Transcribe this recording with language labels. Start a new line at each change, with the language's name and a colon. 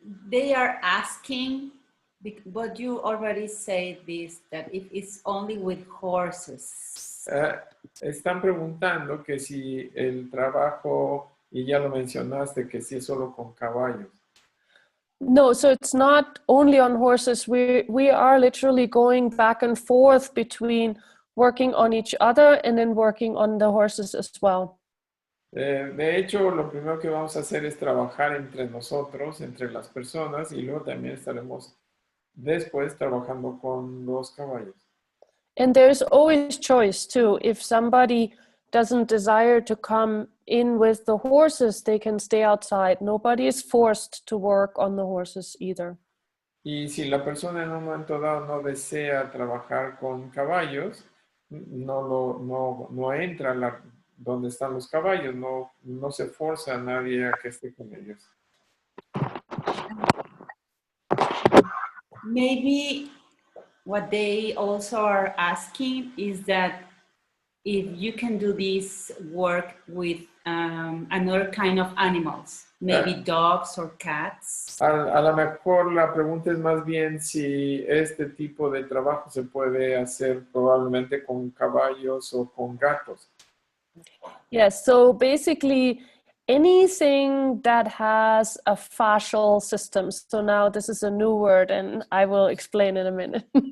English: They are asking, but you already said this, that if it's only with horses.
Spanish: Están preguntando que si el trabajo, y ya lo mencionaste, que si es solo con caballos.
English: No, so it's not only on horses. We are literally going back and forth between working on each other and then working on the horses as well.
Spanish: De hecho, lo primero que vamos a hacer es trabajar entre nosotros, entre las personas, y luego también estaremos después trabajando con los caballos.
English: And there's always choice too. If somebody doesn't desire to come in with the horses, they can stay outside. Nobody is forced to work on the horses either.
Spanish: Y si la persona en un momento dado no desea trabajar con caballos, no entra donde están los caballos, no se forza a nadie a que esté con ellos.
English: Maybe what they also are asking is that if you can do this work with another kind of animals, maybe dogs or cats.
Spanish: A lo mejor la pregunta es más bien si este tipo de trabajo se puede hacer probablemente con caballos o con gatos.
English: Yes, so basically anything that has a fascial system. So now this is a new word and I will explain in a minute.